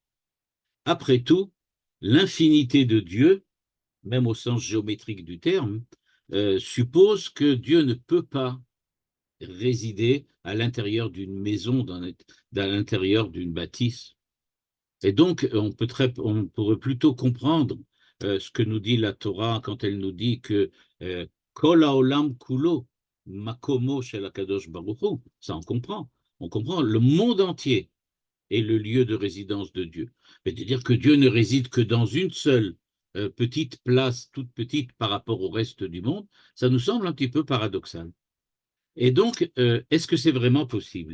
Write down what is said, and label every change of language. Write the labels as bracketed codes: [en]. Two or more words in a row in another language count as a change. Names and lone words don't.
[fr] Après tout, l'infinité de Dieu, même au sens géométrique du terme, suppose que Dieu ne peut pas résider à l'intérieur d'une maison, à l'intérieur d'une bâtisse. Et donc, on pourrait plutôt comprendre ce que nous dit la Torah quand elle nous dit que [he] כל העולם כולו מקומו של הקדוש ברוך הוא. [fr] Ça, on comprend. On comprend. Le monde entier est le lieu de résidence de Dieu. C'est-à-dire que Dieu ne réside que dans une seule petite place, toute petite par rapport au reste du monde. Ça nous semble un petit peu paradoxal. Et donc, est-ce que c'est vraiment possible?